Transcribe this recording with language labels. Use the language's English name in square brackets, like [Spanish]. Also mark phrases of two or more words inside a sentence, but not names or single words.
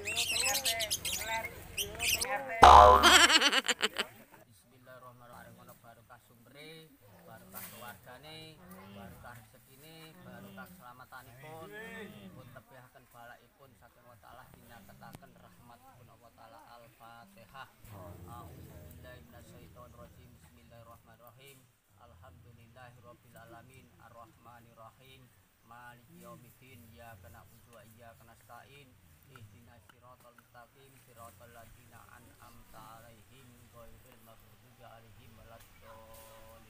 [Indonesian] RT, RT. [Javanese] Bismillahirrahmanirrahim. Barokah sumbre, barokah keluargane, barokah rezekine, barokah keselamatanipun, pun tebihaken balaipun saking wa taala dinaketaken rahmatipun [Arabic] الله تعالى. Al-Fatihah. أعوذ بالله من الشيطان الرجيم. بسم الله الرحمن الرحيم. الحمد لله رب العالمين، الرحمن الرحيم، مالك يوم الدين، إياك نعبد وإياك نستعين. اهدنا الصراط المستقيم، صراط الذين أنعمت عليهم غير المغضوب عليهم ولا الضالين.